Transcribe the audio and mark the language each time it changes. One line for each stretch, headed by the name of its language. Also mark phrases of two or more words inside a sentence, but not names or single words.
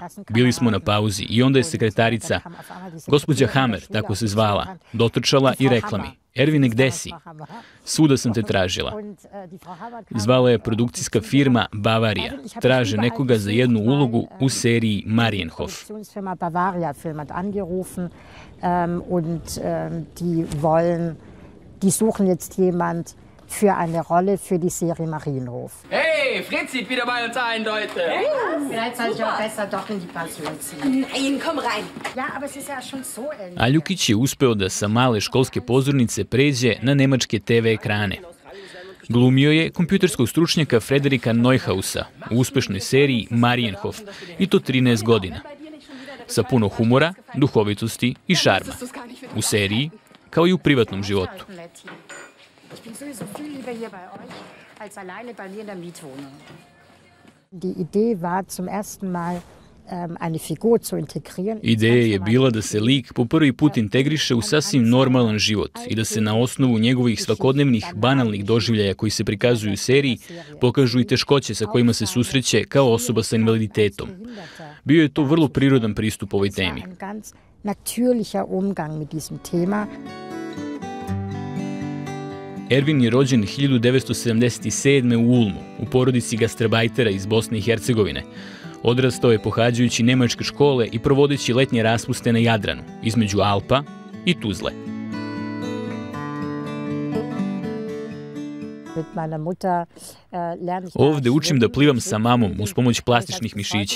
Serbian: Bili smo na pauzi i onda je sekretarica, gospođa Hammer, tako se zvala, dotrčala i rekla mi: Ervine, gde si? Svuda sam te tražila. Zvala je produkcijska firma Bavarija. Traže nekoga za jednu ulogu u seriji Marienhof.
German: für eine Rolle für die Serie Marienhof. Hey, Fritz sieht wieder bei uns ein, Leute. Vielleicht soll ich auch besser doch in die Passion ziehen. Nein, komm rein. Ja, aber es ist ja schon so ähnlich.
Serbian: Aljukić je uspeo da sa male školske pozornice pređe na nemačke TV ekrane. Glumio je kompjuterskog stručnjaka Frederika Neuhausa u uspešnoj seriji Marienhof, i to 13 godina. Sa puno humora, duhovitosti i šarma. U seriji, kao i u privatnom životu.
German: Ich bin sowieso viel lieber hier bei euch als alleine bei mir in der Mietwohnung. Die Idee war zum ersten Mal eine Figur zu integrieren.
Serbian: Ideja je bila da se lik po prvi put integriše u sasvim normalan život i da se na osnovu njegovih svakodnevnih banalnih doživljaja koji se prikazuju u seriji pokažu i teškoće sa kojima se susreće kao osoba sa invaliditetom. Bio je to vrlo prirodan pristup ovoj temi.
German: Natürlicher Umgang mit diesem Thema.
Serbian: Ervin je rođen 1977. u Ulmu, u porodici gastarbajtera iz Bosne i Hercegovine. Odrastao je pohađajući nemačke škole i provodeći letnje raspuste na Jadranu, između Alpa i Tuzle. Ovde učim da plivam sa mamom uz pomoć plastičnih mišića.